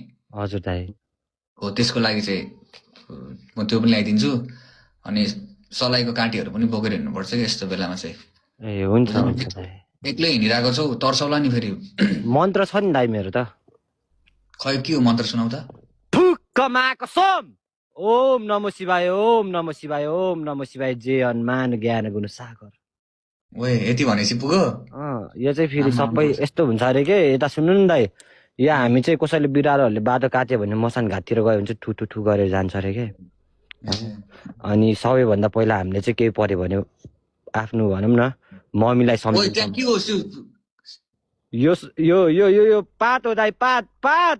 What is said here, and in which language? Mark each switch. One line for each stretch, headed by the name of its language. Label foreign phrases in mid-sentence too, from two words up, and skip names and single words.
Nepali: हजुर दाइ हो त्यसको लागि चाहिँ म त्यो पनि ल्याइदिन्छु। अनि सलाइको काँटीहरू पनि बोकेर हिँड्नुपर्छ कि यस्तो बेलामा चाहिँ। ए हुन्छ हुन्छ दाइ एक्लै हिँडिरहेको छौ तर्सौला नि फेरि। मन्त्र छ नि दाइ मेरो त खै के हो मन्त्र सुनाउ त?
Sanskrit: फुक्कमाको सोम ओम नमो शिवाय ओम नमो शिवाय ओम नमो शिवाय
Awadhi: जय हनुमान ज्ञान गुण सागर
Nepali: ओए यति भनेपछि पुग्यो? यो चाहिँ फेरि सबै यस्तो हुन्छ अरे के यता सुन्नु नि दाइ यो हामी चाहिँ कसैले बिरालोहरूले बाटो काट्यो भने मसान घाटतिर गयो भने चाहिँ ठु ठु ठु गरेर जान्छ अरे के अनि सबैभन्दा पहिला हामीले चाहिँ केही पर्यो भने आफ्नो भनौँ न मम्मीलाई सम्झिन्छ यो यो यो यो यो पात हो दाइ पात पात